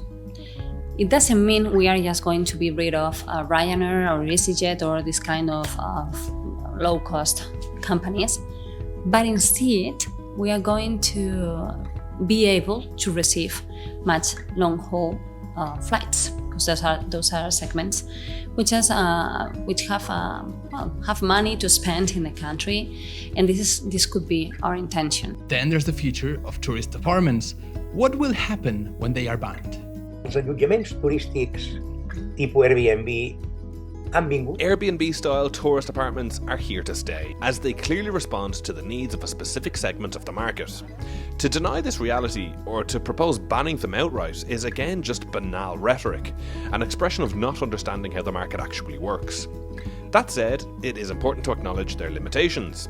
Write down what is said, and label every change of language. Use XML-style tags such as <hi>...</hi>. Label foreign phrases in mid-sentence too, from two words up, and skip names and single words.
<en>It doesn't mean we are just going to be rid of Ryanair or EasyJet or this kind of low-cost companies, but instead we are going to be able to receive much long-haul flights, because those are segments which have money to spend in the country, and this could be our intention. Then there's the future of tourist apartments. What will happen when they are banned?</en> <ca>Els allotjaments turístics tipus Airbnb han vingut.</ca> <en>Airbnb-style tourist apartments are here to stay, as they clearly respond to the needs of a specific segment of the market. To deny this reality, or to propose banning them outright, is again just banal rhetoric, an expression of not understanding how the market actually works. That said, it is important to acknowledge their limitations.</en>